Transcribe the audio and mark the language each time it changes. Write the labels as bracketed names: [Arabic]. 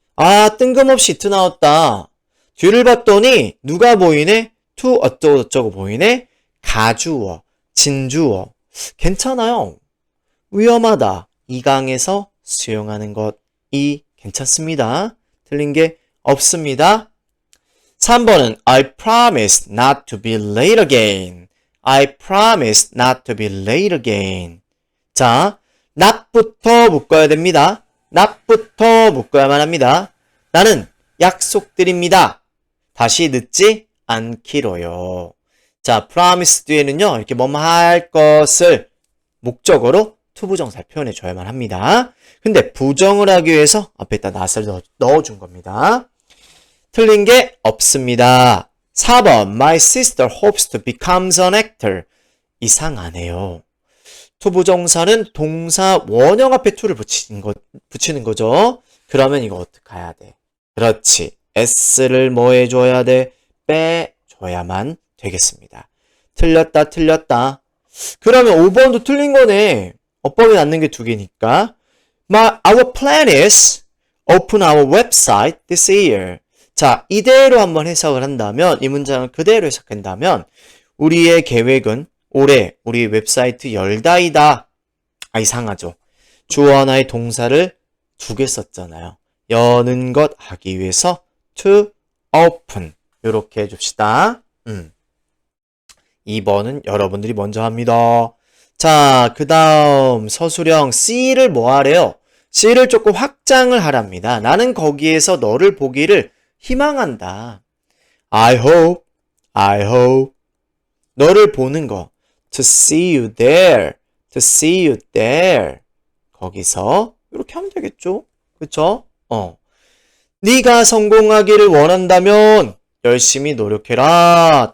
[Korean] 아, 뜬금없이 it 나왔다. 뒤를 봤더니 누가 보이네? to 어쩌고저쩌고 보이네? 가주어, 진주어. 괜찮아요. 위험하다. 2강에서 수용하는 것이 괜찮습니다. 틀린 게 없습니다. [English] 3번은 I promise not to be late again. I promise not to be late again. [Korean] 자, not부터 묶어야 됩니다. not부터 묶어야만 합니다. 나는 약속드립니다. 다시 늦지 않기로요. 자, promise 뒤에는요, 이렇게 뭐뭐 할 것을 목적어로 투부정사를 표현해 줘야만 합니다. 근데 부정을 하기 위해서 앞에다 not을 넣어준 겁니다. 틀린 게 없습니다. [English] 4번 My sister hopes to become an actor. [Korean] 이상하네요. 투부정사는 동사 원형 앞에 to를 붙이는 거죠. 그러면 이거 어떻게 해야 돼? 그렇지. s를 뭐 해줘야 돼? 빼줘야만 되겠습니다. 틀렸다. 그러면 5번도 틀린 거네. 어법에 낳는 게 2개니까. [English] Our plan is open our website this year. [Korean] 자, 이대로 한번 해석을 한다면, 이 문장을 그대로 해석한다면, 우리의 계획은 올해 우리 웹사이트 열다이다. 아, 이상하죠. 주어 하나의 동사를 2개 썼잖아요. 여는 것 하기 위해서 to open. 요렇게 해줍시다. 2번은 여러분들이 먼저 합니다. 자, 그 다음 서술형 C를 뭐 하래요? C를 조금 확장을 하랍니다. 나는 거기에서 너를 보기를 희망한다. [English] I hope [Korean] 너를 보는 거. [English] To see you there. to see you there. [Korean] 거기서 이렇게 하면 되겠죠? 그쵸? 네가 성공하기를 원한다면 열심히 노력해라.